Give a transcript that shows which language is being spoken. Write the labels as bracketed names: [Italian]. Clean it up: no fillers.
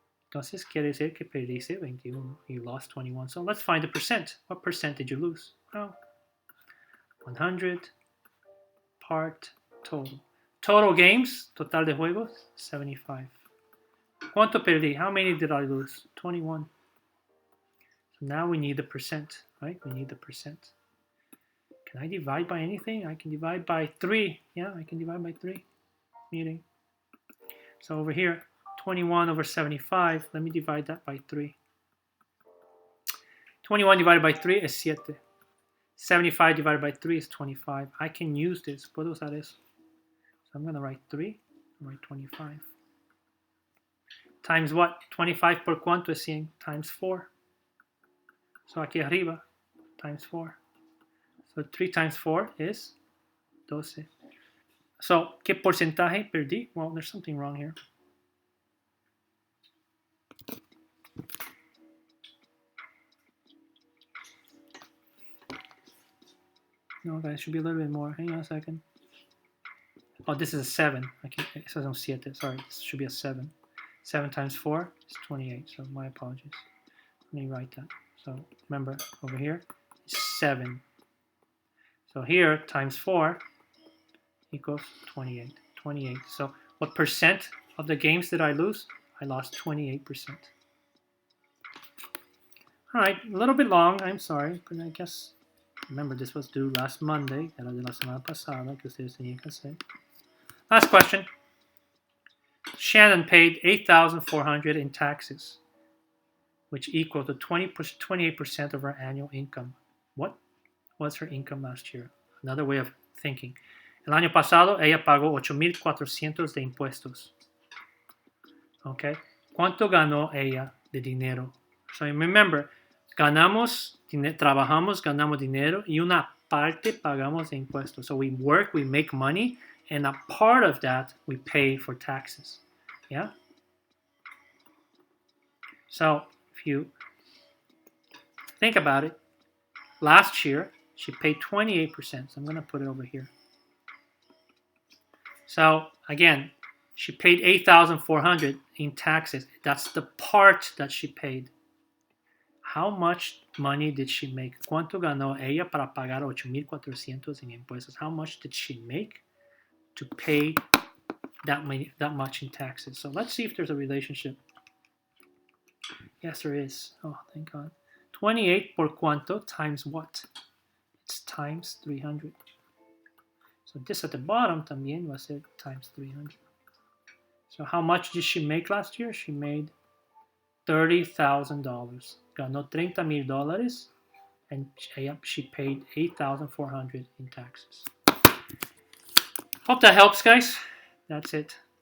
[Spanish] Entonces quiere decir que perdiste 21. [English] You lost 21. So let's find the percent. What percent did you lose? Well, 100 part total. Total games, [Spanish] total de juegos, 75. ¿Cuánto perdí? [English] How many did I lose? 21. So now we need the percent, right? We need the percent. Can I divide by anything? I can divide by 3. Yeah, I can divide by 3. Meeting. So over here, 21 over 75. Let me divide that by 3. 21 divided by 3 is 7. 75 divided by 3 is 25. I can use this. [Spanish] Puedo usar eso. [English] So I'm going to write 3. Write 25. Times what? [Spanish] 25 por cuánto es 100? [English] Times 4. So [Spanish] aquí arriba, [English] times 4. So 3 times 4 is 12. [Spanish] So, ¿qué porcentaje perdí? [English] Well, there's something wrong here. No, guys, should be a little bit more. Hang on a second. Oh, this is a 7. It says on 7. Sorry, this should be a 7. 7 times 4 is 28. So my apologies. Let me write that. So remember, over here is 7. So here, times 4 equals 28. 28. So what percent of the games did I lose? I lost 28%. All right, a little bit long. I'm sorry, but I guess, remember, this was due last Monday. [Spanish] Era de la semana pasada que ustedes tenían que hacer. [English] Last question. Shannon paid $8,400 in taxes, which equal to 28% of her annual income. What was her income last year? Another way of thinking. [Spanish] El año pasado ella pagó $8,400 de impuestos. Okay. ¿Cuánto ganó ella de dinero? [English] So remember, [Spanish] trabajamos, ganamos dinero y una parte pagamos de impuestos. [English] So we work, we make money, and a part of that we pay for taxes. Yeah? So if you think about it, last year she paid 28%. So I'm going to put it over here. So again, she paid $8,400 in taxes. That's the part that she paid. How much money did she make? [Spanish] ¿Cuánto ganó ella para pagar $8,400 en impuestos? [English] How much did she make to pay that much in taxes? So let's see if there's a relationship. Yes, there is. Oh, thank God. 28 [Spanish] por cuánto [English] times what? It's times 300. So this at the bottom [Spanish] también va a ser [English] times 300. So how much did she make last year? She made $30,000. [Spanish] Ganó [English] $30,000 and she paid $8,400 in taxes. Hope that helps, guys. That's it.